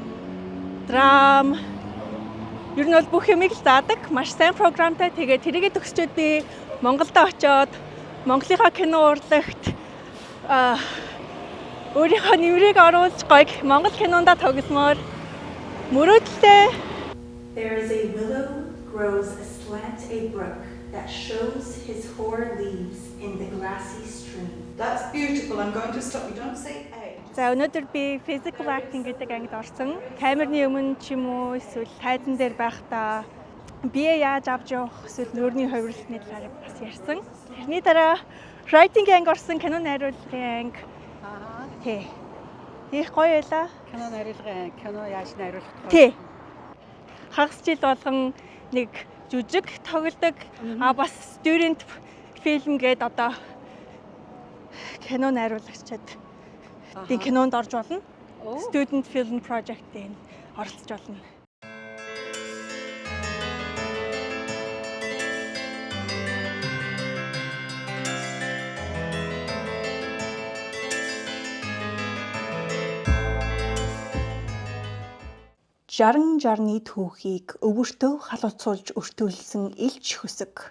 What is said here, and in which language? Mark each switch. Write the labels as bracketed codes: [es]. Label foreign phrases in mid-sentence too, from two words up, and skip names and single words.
[mn] Найруулга, драм, Ер нь бол бүх юмыг л заадаг. Маш сайн програмтай. Тэгээд тэрийгэ төгсчөөд би Монголд очоод Монголынхаа кино урлагт өөрийнхөө нэмрийг оруулж гойг Монгол кинонда тоглосмоор мөрөөдөлтэй. [en] There is a willow grows aslant a brook that shows his hoar leaves in the grassy stream. That's beautiful. I'm going to stop you. Don't say A. [mn] За өнөөдөр би [en] physical acting [mn] гэдэг ангид орсон. Камерны өмнө ч юм уу эсвэл тайзан дээр байхдаа бие яаж авч явах эсвэл нүүрний хувирлтны талаар бас ярьсан. Тэрний дараа writing анги орсон, кино найруулгын анги. Тий. Их гоё байлаа. Кино найруулгын кино яаж найруулах вэ? Тий. Хагас жил болгон нэг жүжиг тоглодог. Бас [en] student film [mn] гээд одоо кино найруулагчид тийм кинонд орж болно. [en] Student film project- [mn] ийн оролцож болно. Жаран жарны түүхийг өвөртөө халууцуулж өртөөлсөн элч хөсөг.